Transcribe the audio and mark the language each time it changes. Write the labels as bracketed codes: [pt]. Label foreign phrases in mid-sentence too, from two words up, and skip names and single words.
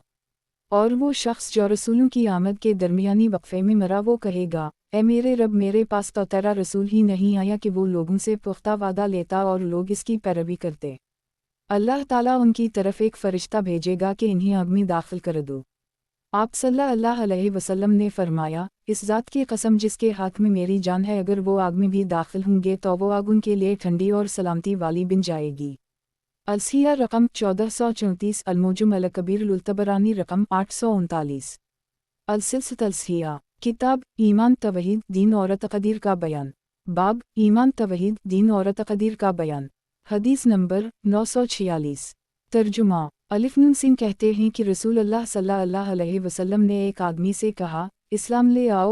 [ur] اور وہ شخص جو رسولوں کی آمد کے درمیانی وقفے میں مرا وہ کہے گا، اے میرے رب میرے پاس تو تیرا رسول ہی نہیں آیا کہ وہ لوگوں سے پختہ وعدہ لیتا اور لوگ اس کی پیروی کرتے. اللہ تعالیٰ ان کی طرف ایک فرشتہ بھیجے گا کہ انہیں آگ میں داخل کر دو. آپ [ar] صلى الله عليه وسلم [ur] نے فرمایا، اس ذات کی قسم جس کے ہاتھ میں میری جان ہے، اگر وہ آگ میں بھی داخل ہوں گے تو وہ آگ ان کے لیے ٹھنڈی اور سلامتی والی بن جائے گی. الصحیحہ رقم 1434، المعجم الکبیر للطبرانی رقم 839. السلسلۃ الصحیحہ کتاب ایمان توحید دین اور تقدیر کا بیان. باب ایمان توحید دین اور تقدیر کا بیان. حدیث نمبر 946. ترجمہ الف نون سین کہتے ہیں کہ رسول اللہ [ar] صلى الله عليه وسلم [ur] نے ایک آدمی سے کہا، اسلام لے آؤ.